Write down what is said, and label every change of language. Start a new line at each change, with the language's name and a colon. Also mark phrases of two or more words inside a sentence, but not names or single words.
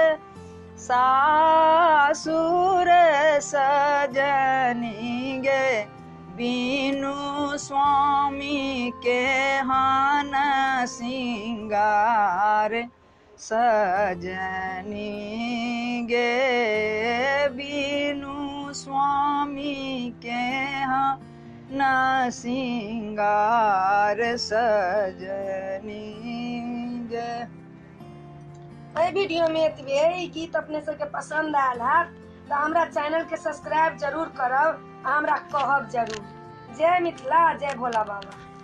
Maithili: सासुर सजनी गे बीनु स्वामी के हान सिंगार सजनी गे बीनु स्वामी के हाँ न सिंगार सजनी गे। वीडियो में एतबे। ई गीत अपने सबके पसंद आयल है तो हमरा चैनल के सब्सक्राइब जरूर करब, हमरा कहब जरूर। जय मिथिला, जय भोला बाबा।